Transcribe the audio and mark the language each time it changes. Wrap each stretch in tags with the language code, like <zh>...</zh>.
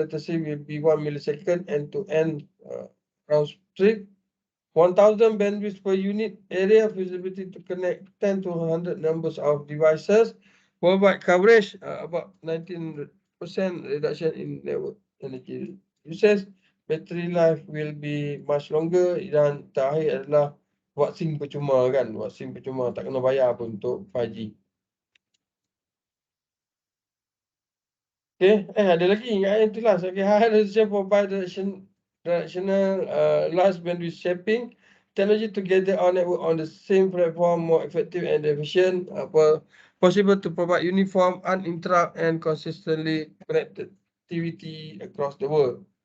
<en>Latency will be 1 millisecond end-to-end round trip. 1000 bandwidth per unit area, feasibility to connect 10 to 100 numbers of devices. Worldwide coverage, about 19% reduction in network energy usage. Battery life will be much longer.</en> <ms>Dan terakhir adalah buat SIM percuma kan. Buat SIM percuma, tak kena bayar pun untuk 5G. Okay, ada lagi yang itu lah.</ms> <en>Okay, high resolution provide directional large bandwidth shaping technology together on network on the same platform more effective and efficient. Possible to provide uniform, uninterrupted, and consistently connectivity across the world.</en>